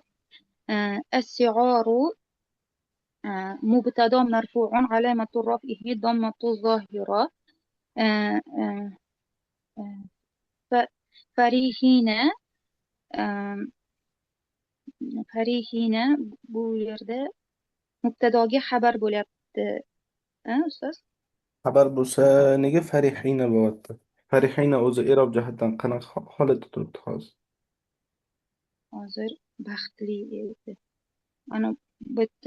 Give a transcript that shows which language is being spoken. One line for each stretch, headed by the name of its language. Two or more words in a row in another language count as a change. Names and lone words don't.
Arabic: السعار مبتدا مرفوع علامة رفعه ضمة الظاهرة. فريحين فريحين
Uzbek: bu yerda mubtadoga xabar bo'lyapti. Ustoz? Xabar bo'lsa, nega farihina bo'lyapti? Farihina o'zi i'rob jihatdan qanaqa holatda turibdi hozir? Hozir baxtli edi. Ana bu yerda